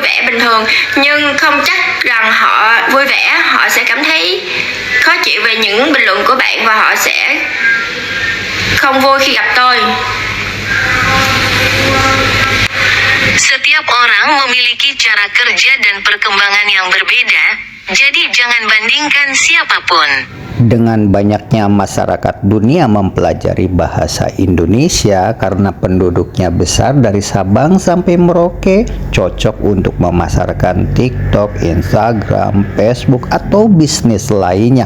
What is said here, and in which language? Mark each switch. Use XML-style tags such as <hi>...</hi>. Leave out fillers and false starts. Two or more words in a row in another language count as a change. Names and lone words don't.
<vi>bình thường, nhưng không chắc rằng họ vui vẻ. Họ sẽ cảm thấy khó chịu về những bình luận của bạn và họ sẽ không vui khi gặp tôi.</vi> <id>Setiap orang memiliki cara kerja dan perkembangan yang berbeda, jadi jangan bandingkan siapapun. Dengan banyaknya masyarakat dunia mempelajari bahasa Indonesia karena penduduknya besar dari Sabang sampai Merauke, cocok untuk memasarkan TikTok, Instagram, Facebook, atau bisnis lainnya.</id>